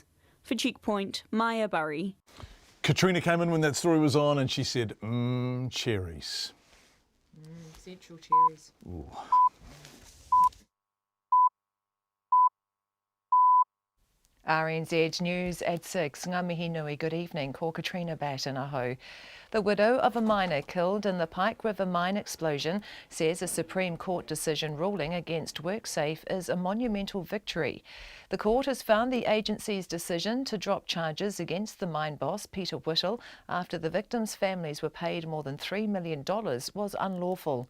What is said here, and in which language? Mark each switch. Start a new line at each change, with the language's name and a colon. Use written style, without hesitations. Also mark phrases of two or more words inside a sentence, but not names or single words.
English: For Checkpoint, Maya Burry. Katrina came in when that story was on and she said, cherries. Central cherries. Ooh. RNZ News at 6.
Māori: Ngā mihi nui,
English: good evening.
Māori: Ko Katrina Batten aho.
English: The widow of a miner killed in the Pike River mine explosion says a Supreme Court decision ruling against WorkSafe is a monumental victory. The court has found the agency's decision to drop charges against the mine boss, Peter Whittle, after the victims' families were paid more than $3 million was unlawful.